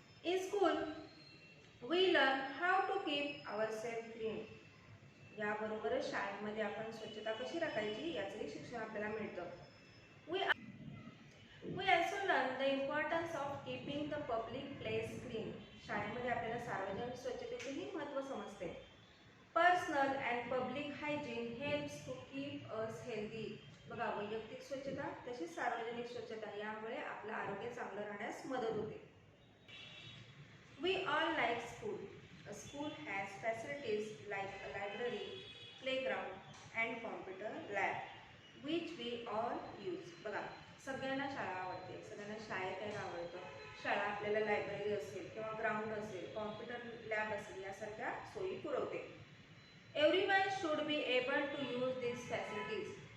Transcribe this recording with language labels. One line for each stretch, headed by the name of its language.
English: In school we learn how to keep ourselves clean.
Marathi: याबरोबरच शाळेमध्ये आपण स्वच्छता कशी राखायची याचंही शिक्षण आपल्याला मिळतं.
English: We also learn the importance of keeping the public place clean.
Marathi: शाळेमध्ये आपल्याला सार्वजनिक स्वच्छतेचेही महत्त्व समजते.
English: Personal and public hygiene helps to keep us healthy.
Marathi: बघा, वैयक्तिक स्वच्छता तशीच सार्वजनिक स्वच्छता यामुळे आपलं आरोग्य चांगलं राहण्यास मदत होते.
English: We all like school. A school has facilities like a library, playground and computer lab, which we all use.
Marathi: बघा, सगळ्यांना शाळा आवडते, सगळ्यांना शाळेत यायला आवडतं. शाळा आपल्याला लायब्ररी असेल किंवा ग्राउंड असेल, कॉम्प्युटर लॅब असेल यासारख्या सोयी पुरवते.
English: Everyone should be able to use these facilities.